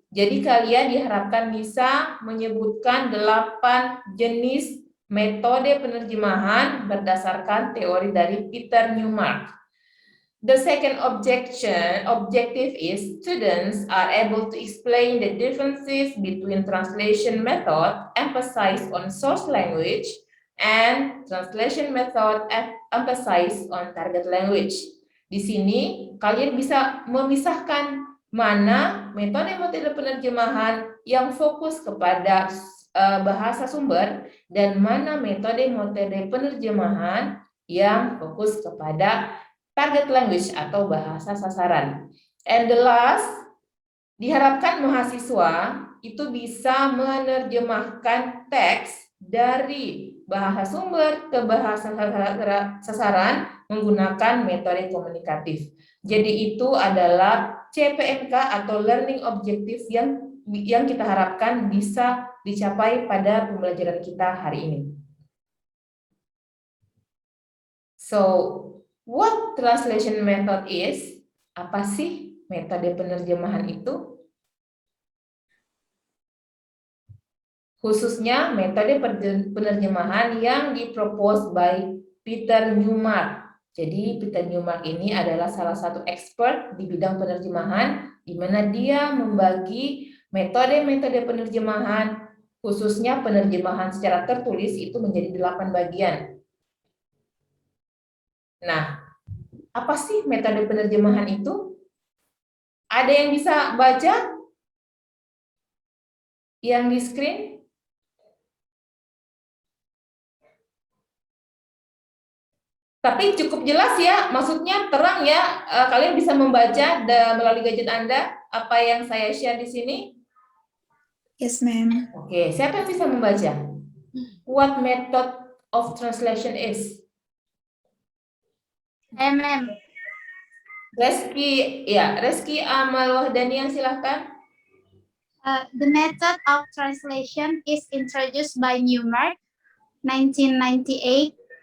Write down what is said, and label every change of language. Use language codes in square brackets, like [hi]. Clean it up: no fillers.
[id] Jadi kalian diharapkan bisa menyebutkan 8 jenis metode penerjemahan berdasarkan teori dari Peter Newmark. [en] The second objective is students are able to explain the differences between translation method emphasized on source language and translation method emphasized on target language. [id] Di sini kalian bisa memisahkan mana metode-metode penerjemahan yang fokus kepada bahasa sumber dan mana metode-metode penerjemahan yang fokus kepada target language atau bahasa sasaran. [en] And the last, [id] diharapkan mahasiswa itu bisa menerjemahkan teks dari bahasa sumber ke bahasa sasaran menggunakan metode komunikatif. Jadi itu adalah CPNK atau learning objective yang kita harapkan bisa dicapai pada pembelajaran kita hari ini. [en] So, what translation method is? [id] Apa sih metode penerjemahan itu? Khususnya metode penerjemahan yang dipropose by Peter Newmark. Jadi Peter Newmark ini adalah salah satu expert di bidang penerjemahan, di mana dia membagi metode-metode penerjemahan, khususnya penerjemahan secara tertulis itu menjadi 8 bagian. Nah, apa sih metode penerjemahan itu? Ada yang bisa baca? Yang di screen? Tapi cukup jelas ya, maksudnya terang ya, kalian bisa membaca melalui gadget Anda apa yang saya share di sini? [en] Yes, ma'am. [id] Oke, siapa yang bisa membaca? [en] What method of translation is? Ma'am. [id] Reski Amal Wahdanian, silahkan. [en] The method of translation is introduced by Newmark, 1998.